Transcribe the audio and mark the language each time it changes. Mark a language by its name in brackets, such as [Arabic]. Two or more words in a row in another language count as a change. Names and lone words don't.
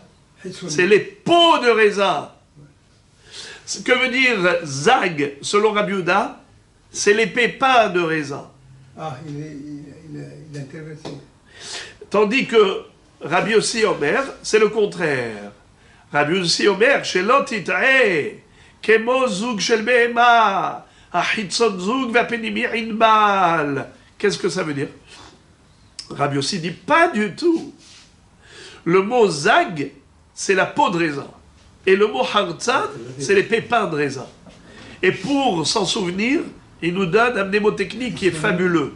[French] C'est les peaux de raisin. Ce que veut dire zag selon Rabbi Yehuda, c'est les pépins de raisin. Ah, il est intéressé. Tandis que Rabbi Yossi Omer, c'est le contraire. [Hebrew] רבי יוסי אומר, שלא תטעה, כמו זוג של בהמה, החיצון זוג והפנימי עינבל. [French] Qu'est-ce que ça veut dire? Rabbi Yossi dit pas du tout. Le mot zag, c'est la peau de raisin. Et le mot hartzan, c'est les pépins de raisin. Et pour s'en souvenir, il nous donne un mnémotechnique qui est fabuleux.